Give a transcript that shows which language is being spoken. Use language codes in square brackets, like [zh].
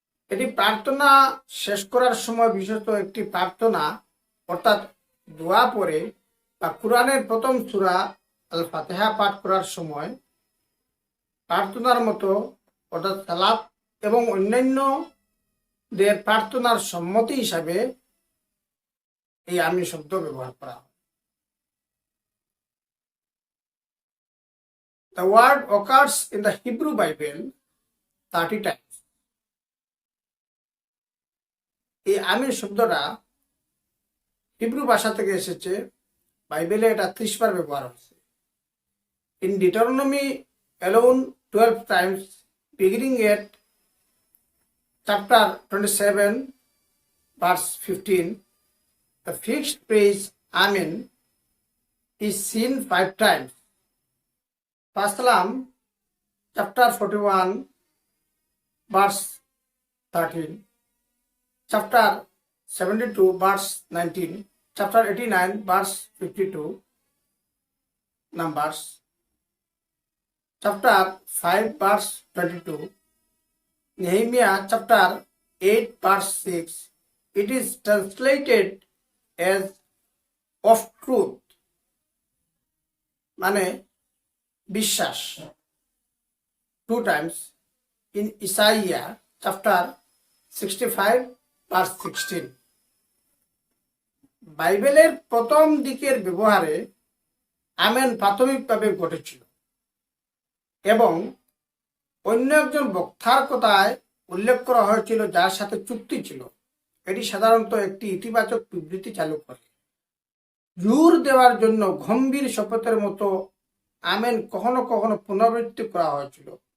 [bn] এটি প্রার্থনা শেষ করার সময় বিশেষত একটি প্রার্থনা অর্থাৎ দোয়া পড়ে বা কুরআনের প্রথম সূরা আল ফাতিহা পাঠ করার সময় প্রার্থনার মতো অর্থাৎ সালাত এবং অন্যান্যদের প্রার্থনার সম্মতি হিসাবে এই আমিন শব্দ ব্যবহার করা হয়। [en] The word occurs in the Hebrew Bible 30 times. [bn] এই আমিন শব্দটা হিব্রু ভাষা থেকে এসেছে, বাইবেলে এটা 30 বার ব্যবহার হয়েছে। [en] In Deuteronomy alone 12 times, beginning at chapter 27 verse 15, the fixed phrase Amen is seen 5 times. Psalm chapter 41 verse 13, chapter 72 verse 19, chapter 89 verse 52, Numbers chapter 5 verse 22, Nehemiah chapter 8 verse 6. It is translated as of truth, [bn] মানে বিশ্বাস, [en] 2 times in Isaiah chapter 65 verse 16. [bn] বাইবেলের প্রথম দিকের ব্যবহারে amen প্রাথমিকভাবে ঘটেছিল এবং অন্য একজন বক্তার কথায় উল্লেখ করা হয়েছিল যার সাথে চুক্তি ছিল। এটি সাধারণত একটি ইতিবাচক বিবৃতি চালু করে। জোর দেওয়ার জন্য গম্ভীর শপথের মতো আমেন কখনো কখনো পুনরাবৃত্তি করা হয়েছিল।